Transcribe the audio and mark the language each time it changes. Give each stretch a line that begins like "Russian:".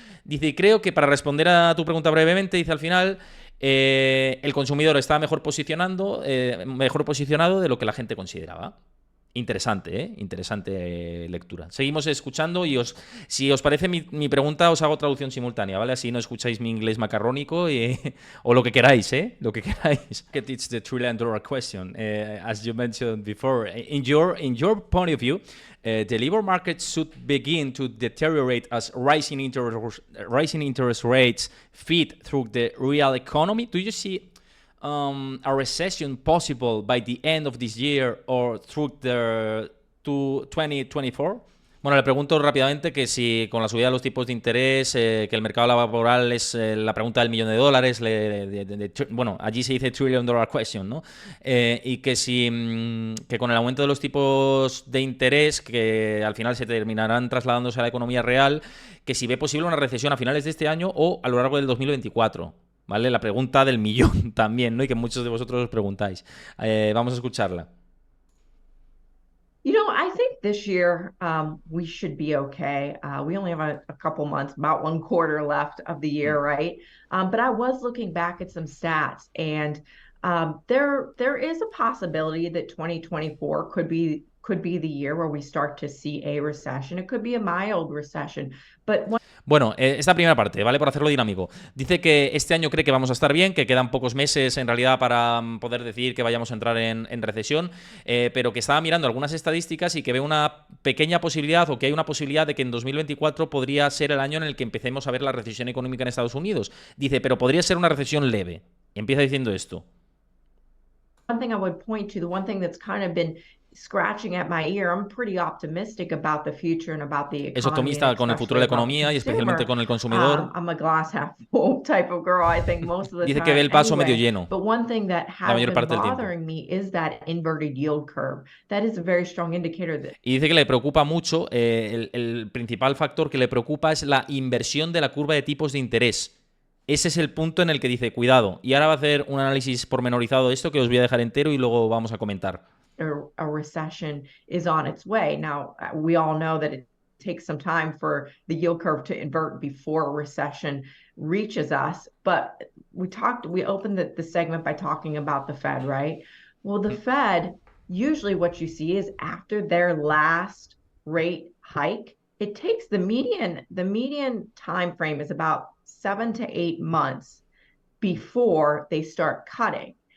Spanish: Dice, y creo que para responder a tu pregunta brevemente, dice al final, el consumidor está mejor posicionado de lo que la gente consideraba. Interesante, interesante lectura. Seguimos escuchando y si os parece mi pregunta, os hago traducción simultánea, ¿vale? Así no escucháis mi inglés macarrónico o lo que queráis, Lo que queráis.
English: It's the $1 trillion question. As you mentioned before, in your point of view, the labor market should begin to deteriorate as rising interest rates feed through the real economy. Do you see a recession possible by the end of this year or through the 2024?
Spanish: Bueno, le pregunto rápidamente que si con la subida de los tipos de interés, que el mercado laboral es la pregunta del millón de dólares, bueno, allí se dice
English: $1 trillion question,
Spanish: ¿no? Y que si que con el aumento de los tipos de interés, que al final se terminarán trasladándose a la economía real, que si ve posible una recesión a finales de este año o a lo largo del 2024. ¿Vale? La pregunta del millón también, ¿no? Y que muchos de vosotros os preguntáis. Vamos a escucharla.
English: You know, I think this year we should be okay. We only have a couple months, about one quarter left of the year, right? But I was looking back at some stats, and there is a possibility that 2024 could be the year where we start to see a recession. It could be a mild recession, but
Spanish: Bueno, esta primera parte, ¿vale? Por hacerlo dinámico. Dice que este año cree que vamos a estar bien, que quedan pocos meses en realidad para poder decir que vayamos a entrar en recesión, pero que estaba mirando algunas estadísticas y que ve una pequeña posibilidad o que hay una posibilidad de que en 2024 podría ser el año en el que empecemos a ver la recesión económica en Estados Unidos. Dice, pero podría ser una recesión leve. Y empieza diciendo esto.
English: One thing I would point to, the one thing that's kind of been scratching at my ear, I'm pretty optimistic about the future and about the economy.
Spanish: Es optimista con el futuro de la economía y especialmente con el consumidor.
English: I'm a glass half full type of girl, I think, most of the
Spanish: Dice
English: time.
Spanish: que ve el vaso
English: anyway.
Spanish: medio lleno.
English: But one thing that has been bothering me is that inverted yield curve. That is a very strong indicator that...
Spanish: Y dice que le preocupa mucho, el principal factor que le preocupa es la inversión de la curva de tipos de interés. Ese es el punto en el que dice, cuidado. Y ahora va a hacer un análisis pormenorizado de esto que os voy a dejar entero y luego vamos a comentar.
English: A recession is on its way. Now, we all know that it takes some time for the yield curve to invert before a recession reaches us. But we opened the segment by talking about the Fed, right? Well, the Fed, usually what you see is after their last rate hike, it takes the median time frame is about 7 to 8 months before they start cutting.